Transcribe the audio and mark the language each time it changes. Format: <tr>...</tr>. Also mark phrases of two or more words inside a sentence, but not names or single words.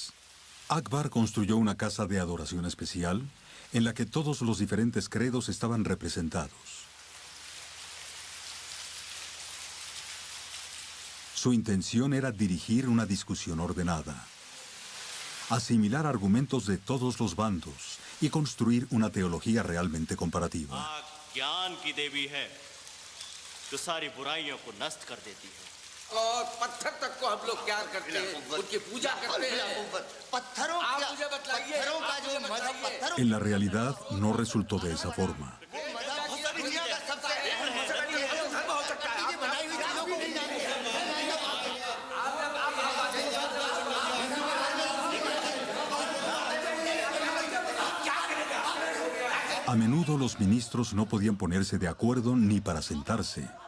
<es>Akbar construyó una casa de adoración especial en la que todos los diferentes credos estaban representados. Su intención era dirigir una discusión ordenada, asimilar argumentos de todos los bandos y construir una teología realmente comparativa.</es> <hi>ज्ञान की देवी है जो सारी बुराइयों को नष्ट कर देती है और पत्थर तक को हम लोग प्यार करते हैं, उनकी पूजा करते हैं। पत्थरों आप मुझे बतलाइए, पत्थरों का जो मजहब पत्थरों</hi> <es>En la realidad no resultó de esa forma. A menudo los ministros no podían ponerse de acuerdo ni para sentarse.</es>